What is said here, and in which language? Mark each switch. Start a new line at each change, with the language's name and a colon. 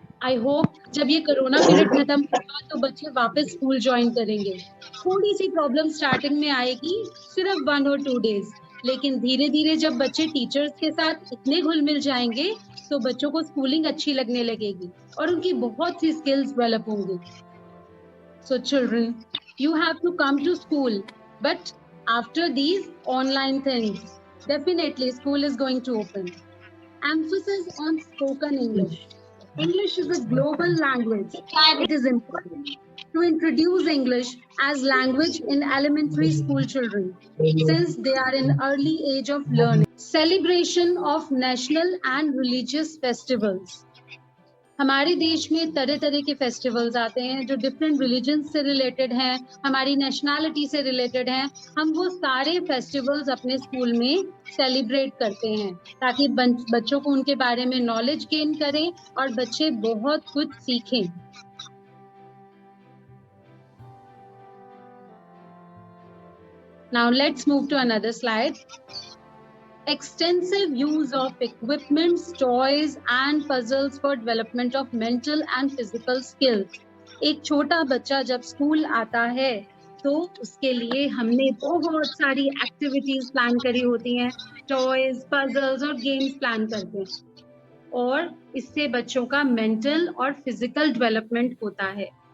English: I hope
Hindi: जब ये corona period खत्म होगा तो बच्चे वापस स्कूल ज्वाइन करेंगे. थोड़ी सी प्रॉब्लम स्टार्टिंग में आएगी, सिर्फ 1 और 2 डेज, लेकिन धीरे धीरे जब बच्चे टीचर्स के साथ इतने घुल मिल जाएंगे तो बच्चों को स्कूलिंग अच्छी लगने लगेगी और उनकी बहुत सी स्किल्स डेवलप होंगी.
English: So children, you have to come to school, but after these online things, definitely school is going to open. Emphasis on spoken English. English is a global language. It is important to introduce English as language in elementary school children since they are in early age of learning. Celebration of national and religious festivals.
Hindi: हमारे देश में तरह तरह के festivals आते हैं जो different religion से रिलेटेड हैं, हमारी नेशनैलिटी से रिलेटेड हैं. हम वो सारे फेस्टिवल्स अपने स्कूल में सेलिब्रेट करते हैं ताकि बच्चों को उनके बारे में नॉलेज गेन करें और बच्चे बहुत कुछ सीखें.
English: Now let's move to another slide. Extensive use of equipments, toys and puzzles for development of mental and physical skills.
Hindi: एक छोटा बच्चा जब स्कूल आता है तो उसके लिए हमने बहुत सारी एक्टिविटीज प्लान करी होती हैं, टॉयज, पजल्स और गेम्स प्लान करते हैं और इससे बच्चों का मेंटल और फिजिकल डेवलपमेंट होता है.